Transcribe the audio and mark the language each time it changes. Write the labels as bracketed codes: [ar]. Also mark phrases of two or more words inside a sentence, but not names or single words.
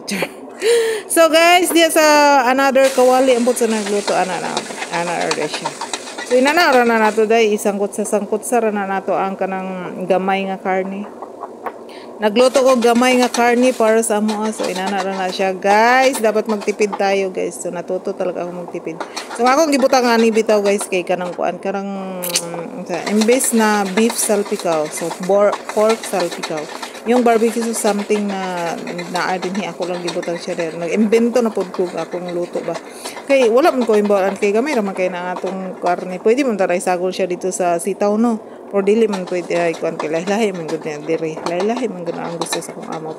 [en] So guys [ceb] diya sa another kawali ambot sa nagluto ana ra siya. So inana ra na nato day sangkot sa ra na nato ang kanang gamay nga karne. Nagluto ko gamay nga karne para sa amo. So inana ra na siya guys. [tl] Dapat magtipid tayo guys. So natuto talaga ako magtipid. [ceb] So akong gibutang ani bitaw guys kay kanang kuan imbes na beef salpikaw. So pork salpikaw. yung [en] barbecue sauce something [ceb] na din ako lang gibutang siya der. Nag-imbento na pod ko akong luto ba. Kay wala man ko imbaran kay gamay ra man kay na atong karne. Pwede man taray sagol siya dito sa sitaw no. Or dili man pwede ay kuan kay lahi man gud na diri. Lahi man gud ang gusto sa kong amo.